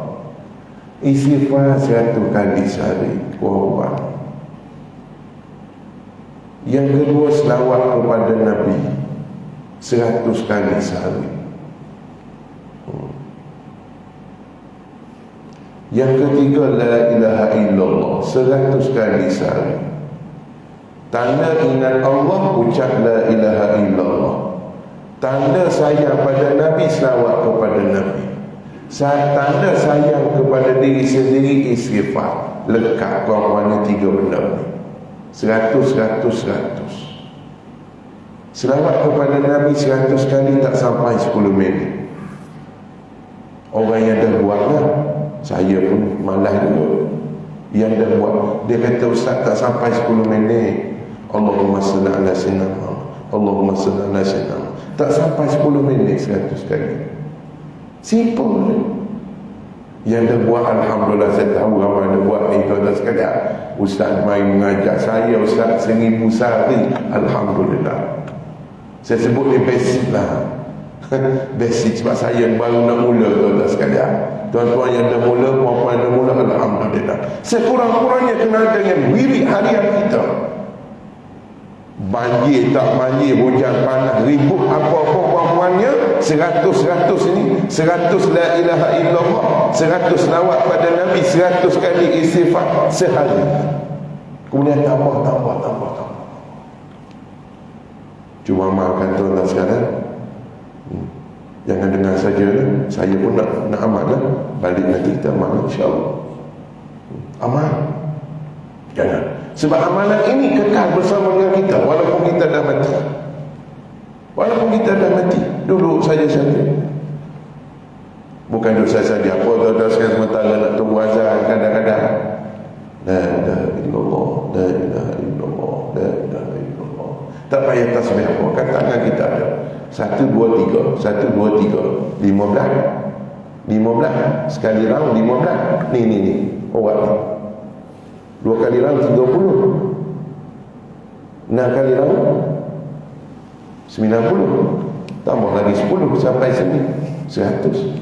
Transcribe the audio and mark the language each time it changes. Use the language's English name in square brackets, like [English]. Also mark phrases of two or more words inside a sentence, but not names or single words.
[Malay] Istighfar 100 kali sehari, kuat-kuat. Yang kedua, selawat kepada Nabi 100 kali sehari. Yang ketiga, [Arabic] لا إله إلا الله 100 [Malay] kali sehari. Tanda ingat Allah, ucap [Arabic] لا إله إلا الله. [Malay] Tanda sayang pada Nabi, selawat kepada Nabi. Tanda sayang kepada diri sendiri, istighfar. Lekat kurang-kurangnya 3 benda ni. 100. Selawat kepada Nabi 100 kali tak sampai 10 minit. Orang yang dah buat lah, saya pun malas dulu. Yang dah buat, dia kata, Ustaz, tak sampai 10 minit. [Arabic] اللهم صل على سيدنا محمد، اللهم صل على سيدنا محمد. [Malay] Tak sampai 10 minit 100 kali. Simple. Yang dah buat, alhamdulillah, saya tahu ramai dah buat ni, tuan-tuan sekalian. Ustaz main mengajar saya, Ustaz 1000 sehari, alhamdulillah. Saya sebut ni basic lah. Basic sebab saya baru nak mula tuan-tuan sekalian. Tuan-tuan yang dah mula, puan-puan yang dah mula, alhamdulillah. Sekurang-kurangnya kena dengan wirid harian kita. Banjir tak banjir, hujan panas, ribut apa-apa puan-puannya, 100 ini, 100 [Arabic] لا إله إلا الله, [Malay] 100 lawat pada Nabi, 100 kali istighfar sehari. Kemudian tambah. Cuma maafkan tuan-tuan sekalian, jangan dengar saja lah. Saya pun nak amal lah. Balik nanti kita amal insyaAllah. Amal. Jangan. Sebab amalan ini kekal bersama dengan kita walaupun kita dah mati. Walaupun kita dah mati, duduk saja-saja. Bukan duduk saja-saja. Apa tuan-tuan sekalian sementara nak tunggu azan kadang-kadang. [Arabic] لا إله إلا الله، لا إله إلا الله، لا إله إلا الله. [Malay] Tak payah tasbih apa. Kan tangan kita ada 1, 2, 3 1, 2, 3 15 sekali round 15. Ni orat ni 2 kali round 30, 6 kali round 90, tambah lagi 10 sampai sini 100.